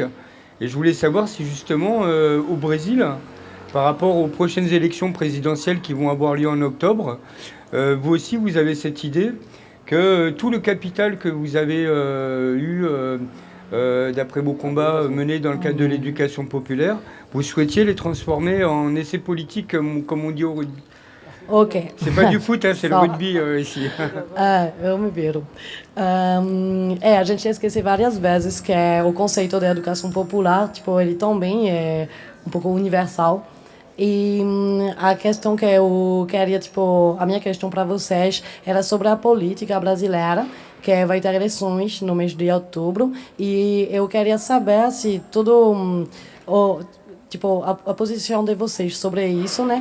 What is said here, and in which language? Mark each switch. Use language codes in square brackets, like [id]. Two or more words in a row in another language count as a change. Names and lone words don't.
[fr] Et je voulais savoir si justement au Brésil, par rapport aux prochaines élections présidentielles qui vont avoir lieu en octobre, vous aussi, vous avez cette idée que tout le capital que vous avez eu, d'après vos combats menés dans le cadre de l'éducation populaire, vous souhaitiez les transformer en essais politiques, comme on dit au rugby. Ok. C'est pas du foot, hein, c'est le Só. rugby ici. [pt] Eu me viro. A gente já esqueceu várias vezes que o conceito da educação popular, tipo, ele também é um pouco universal. E a questão que eu queria, tipo, a minha questão para vocês era sobre a política brasileira, que vai ter eleições no mês de outubro, e eu queria saber se tipo, a posição de vocês sobre isso, né?